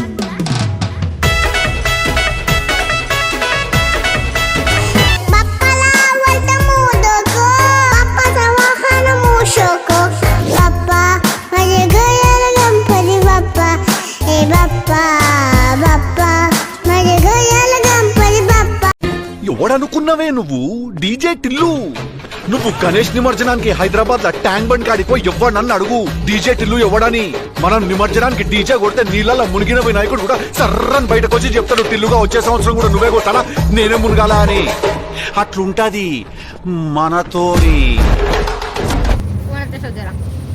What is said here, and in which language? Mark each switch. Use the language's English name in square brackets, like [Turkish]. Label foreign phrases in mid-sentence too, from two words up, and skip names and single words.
[Marathi] बाप्पाला आवडतं मोदक बाप्पाचा वाहन मूषक बाप्पा माझे घराला गणपती बाप्पा हे बाप्पा बाप्पा माझे घराला गणपती बाप्पा [Telugu] ఎవడనుకున్నావే నువ్వు డీజే టిల్లు నువ్వు గణేష్ నిమజ్జనానికి హైదరాబాద్ లో ట్యాంక్ బండ్ కాడికో నన్ను అడుగు డీజే టిల్లు ఎవడని మనం నిమజ్జనానికి డీజే కొడితే నీళ్ళలో మునిగిన వినాయకుడు కూడా సర్రని బయటకు వచ్చి చెప్తాడు టిల్లుగా వచ్చే సంవత్సరం కూడా నువ్వే కొట్టాలా నేనే మునగాల అని అట్లుంటది మనతోని